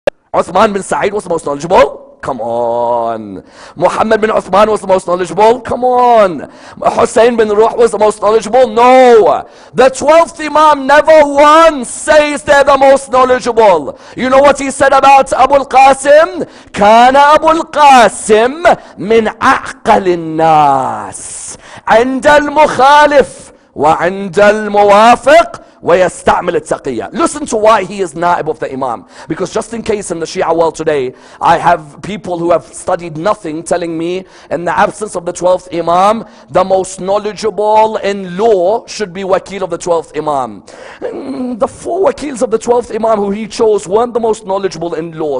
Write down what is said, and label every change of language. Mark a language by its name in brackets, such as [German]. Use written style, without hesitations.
[English] Uthman bin Sa'id was the most knowledgeable? Come on. Muhammad bin Uthman was the most knowledgeable? Come on. Husain bin Ruh was the most knowledgeable? No. The 12th Imam never once says they're the most knowledgeable. You know what he said about Abu al-Qasim? [Arabic] كان أبو القاسم من أعقل الناس عند المخالف وعند الموافق ويستعمل التقية. [English] Listen to why he is naib of the Imam. Because just in case in the Shia world today, I have people who have studied nothing telling me in the absence of the 12th Imam, the most knowledgeable in law should be Wakil of the 12th Imam. The 4 Wakils of the 12th Imam who he chose weren't the most knowledgeable in law.